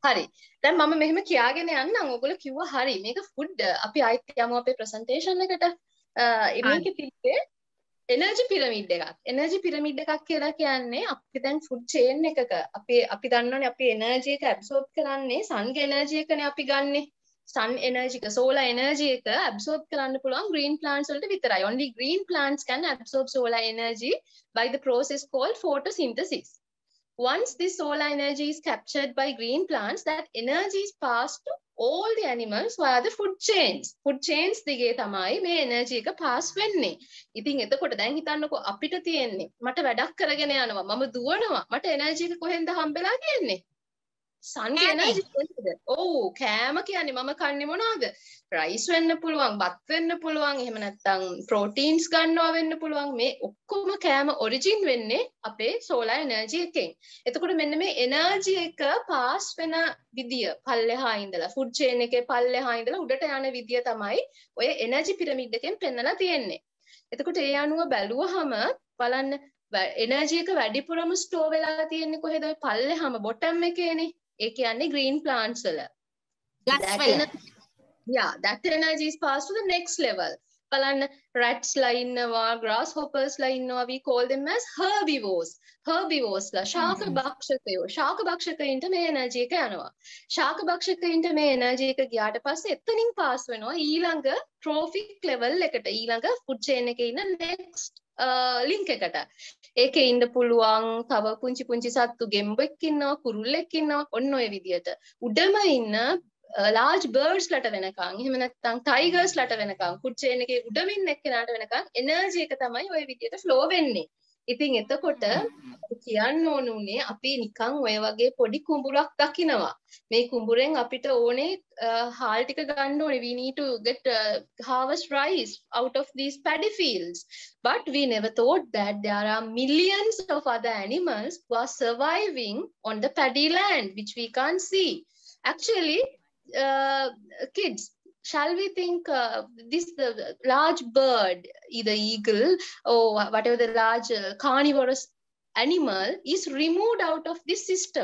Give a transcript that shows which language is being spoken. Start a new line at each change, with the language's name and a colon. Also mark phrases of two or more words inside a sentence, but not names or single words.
Sinhala: හරි. දැන් මම මෙහෙම කියාගෙන යන්නම්. ඔයගොල්ලෝ කිව්වා හරි. මේක ෆුඩ් අපි ආයෙත් යමු අපේ ප්‍රසන්ටේෂන් එකට. මේකේ තිබ්බේ
English: energy pyramid
Sinhala: එකක්.
English: energy pyramid
Sinhala: එකක් කියලා කියන්නේ අපි දැන්
English: food chain
Sinhala: එකක අපි දන්නවනේ අපි එනර්ජි එක ඇබ්සෝබ් කරන්නේ සන්ගේ එනර්ජි එකනේ අපි ගන්නෙ.
English: sun energy
Sinhala: එක
English: solar energy
Sinhala: එක absorb කරන්න පුළුවන්
English: green plants
Sinhala: වලට විතරයි.
English: Only green plants can absorb solar energy by the process called photosynthesis. Once this solar energy is captured by green plants, that energy is passed to all the animals via the food chains. Food chains
Sinhala: දිගේ තමයි මේ energy එක pass වෙන්නේ. ඉතින් එතකොට දැන් හිතන්නකෝ අපිට තියෙන්නේ මට වැඩක් කරගෙන යනවා මම දුවනවා මට energy එක කොහෙන්ද හම්බෙලා තියෙන්නේ?
English: sun energy
Sinhala: කොහෙන්ද? ඔව් කෑම කියන්නේ මම කන්නේ මොනවද? rice වෙන්න පුළුවන්, බත් වෙන්න පුළුවන්, එහෙම නැත්නම් proteins ගන්නවා වෙන්න පුළුවන්. මේ ඔක්කොම කෑම origin වෙන්නේ අපේ
English: solar energy
Sinhala: එකෙන්. එතකොට මෙන්න මේ energy එක pass වෙන විදිය පල්ලෙහා ඉඳලා
English: food chain
Sinhala: එකේ පල්ලෙහා ඉඳලා උඩට යන විදිය තමයි ඔය
English: energy pyramid
Sinhala: එකෙන් පෙන්නලා තියෙන්නේ. එතකොට ඒ අනුව බැලුවහම බලන්න energy එක වැඩිපුරම store වෙලා තියෙන්නේ කොහෙද? පල්ලෙහාම bottom එකේනේ. ඒ කියන්නේ
English: green plants
Sinhala: වල.
English: That energy is passed to the next level.
Sinhala: බලන්න rats ලා ඉන්නවා, grasshoppers ලා ඉන්නවා.
English: We call them as herbivores.
Sinhala: Herbivores ලා ශාක භක්ෂකයෝ. ශාක භක්ෂකයින්ට මේ energy එක යනවා. ශාක භක්ෂකයින්ට මේ energy එක ගියාට පස්සේ එතනින් pass වෙනවා ඊළඟ
English: trophic level
Sinhala: එකට. ඊළඟ
English: food chain
Sinhala: එකේ ඉන්න
English: next link
Sinhala: එකට. ඒකේ ඉන්න පුළුවන් තව පුංචි පුංචි සත්තු ගෙම්බෙක් ඉන්නවා, කුරුල්ලෙක් ඉන්නවා. ඔන්න ඔය විදියට. උඩම ඉන්න
English: large birds
Sinhala: ලට වෙනකන් එහෙම නැත්නම් tigers ලට වෙනකන්
English: food chain
Sinhala: එකේ උඩම ඉන්න එක්කෙනාට වෙනකන් energy එක තමයි ওই විදියට flow වෙන්නේ. ඉතින් එතකොට කියන්න ඕනුනේ අපි නිකන් ඔය වගේ පොඩි කුඹුරක් දකිනවා. මේ කුඹුරෙන් අපිට ඕනේ හාල් ටික ගන්න ඕනේ.
English: We need to get harvest rice out of these paddy fields. But we never thought that there are millions of other animals who are surviving on the paddy land, which we can't see. Actually, kids, shall we think this large bird, either eagle or whatever the large carnivorous animal is removed out of this system?